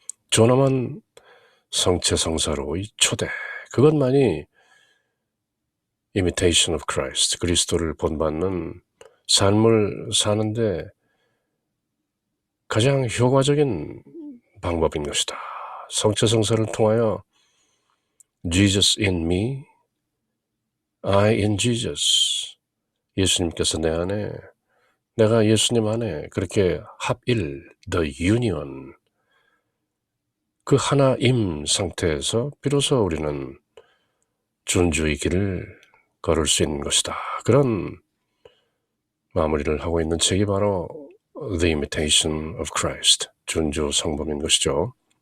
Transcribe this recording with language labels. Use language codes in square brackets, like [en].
[ko] 존엄한 성체성사로의 초대. 그것만이 Imitation of Christ, 그리스도를 본받는 삶을 사는데 가장 효과적인 방법인 것이다. 성체성사를 통하여 [en] Jesus in me, I in Jesus. [ko] 예수님께서 내 안에, 내가 예수님 안에, 그렇게 합일, [en] the union, [ko] 그 하나임 상태에서 비로소 우리는 준주의 길을 걸을 수 있는 것이다. 그런 마무리를 하고 있는 책이 바로 The Imitation of Christ, 준주 성범인 것이죠.